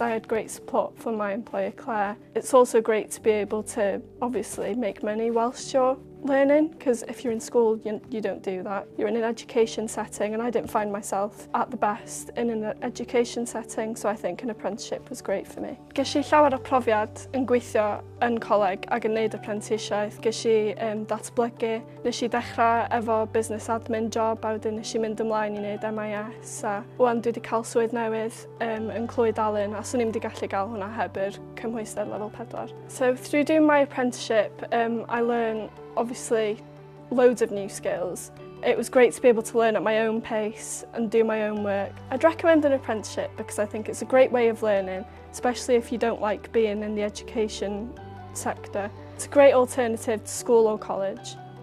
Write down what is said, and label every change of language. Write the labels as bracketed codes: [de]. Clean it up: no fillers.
[en] I had great support from my employer Claire. It's also great to be able to obviously make money whilst you're learning, because if you're in school you don't do that. You're in an education setting, and I didn't find myself at the best in an education setting, so I think an apprenticeship was great for me. [cy] Ges I llawer o profiad yn gweithio yn coleg ac yn neud apprenticeshiaeth. Ges I datblygu. Nes I dechrau efo business admin job, a wedyn nes I mynd ymlaen i neud MIS, a wan dwi wedi cael swydd newydd yn Clwyd Alyn, a swn i'n wedi gallu gael hwnna heb yr cymhwyster level 4. [en] So through doing my apprenticeship, I learned obviously loads of new skills. It was great to be able to learn at my own pace and do my own work. I'd recommend an apprenticeship because I think it's a great way of learning, especially if you don't like being in the education sector. It's a great alternative to school or college.